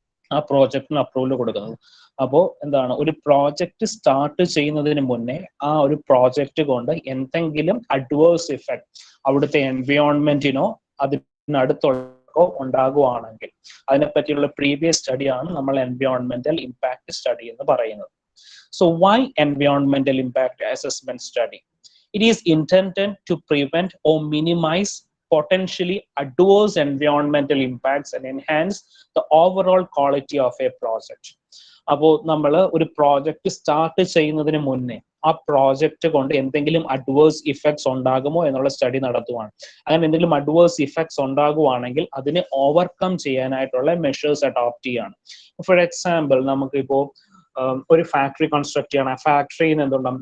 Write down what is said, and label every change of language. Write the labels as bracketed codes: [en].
[ml] ആ പ്രോജക്റ്റിന് അപ്രൂവൽ കൊടുക്കുന്നത്. അപ്പോൾ എന്താണ്, ഒരു പ്രോജക്റ്റ് സ്റ്റാർട്ട് ചെയ്യുന്നതിന് മുന്നേ ആ ഒരു പ്രോജക്റ്റ് കൊണ്ട് എന്തെങ്കിലും അഡ്വേഴ്സ് ഇഫക്ട് അവിടുത്തെ എൻവയോൺമെന്റിനോ അതിനടുത്തുള്ളോ ഉണ്ടാകുവാണെങ്കിൽ അതിനെപ്പറ്റിയുള്ള പ്രീവിയസ് സ്റ്റഡിയാണ് നമ്മൾ എൻവയോൺമെന്റൽ ഇമ്പാക്ട് സ്റ്റഡി എന്ന് പറയുന്നത്. [en] So Y എൻവയോൺമെന്റൽ impact assessment study? It is intended to prevent or minimize potentially adverse environmental impacts and enhance the overall quality of a project. [ml] അപ്പോൾ നമ്മൾ ഒരു പ്രോജക്റ്റ് സ്റ്റാർട്ട് ചെയ്യുന്നതിന് മുന്നേ ആ പ്രോജക്റ്റ് കൊണ്ട് എന്തെങ്കിലും അഡ്വേഴ്സ് ഇഫക്ട്സ് ഉണ്ടാകുമോ എന്നുള്ള സ്റ്റഡി നടത്തുവാണ്. അങ്ങനെ എന്തെങ്കിലും അഡ്വേഴ്സ് ഇഫക്ട്സ് ഉണ്ടാകുവാണെങ്കിൽ അതിനെ ഓവർകം ചെയ്യാനായിട്ടുള്ള മെഷേഴ്സ് അഡോപ്റ്റ് ചെയ്യാണ്. ഫോർ എക്സാമ്പിൾ നമുക്കിപ്പോൾ ഒരു ഫാക്ടറി കൺസ്ട്രക്ട് ചെയ്യണം, ആ ഫാക്ടറിയിൽ നിന്ന് എന്തുണ്ടാവും?